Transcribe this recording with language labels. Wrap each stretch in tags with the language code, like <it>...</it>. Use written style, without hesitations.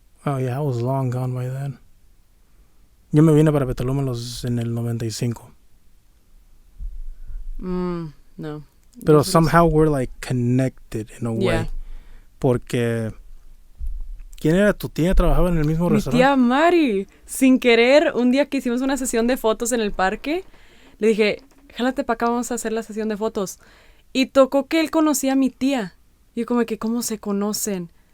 <en>Oh yeah, I was long gone by then.</en> <es>Yo me vine para Petaluma en el 95. No. Pero</es> <en>somehow we're like connected in a way. Yeah.</en> <es>Porque ¿quién era tu tía? ¿Trabajaba en el mismo restaurante? Mi tía Mari. Sin querer, un día que hicimos una sesión de fotos en el parque, le dije, jálate para acá, vamos a hacer la sesión de fotos. Y tocó que él conocía a mi tía. Y yo como que, ¿cómo se conocen?</es>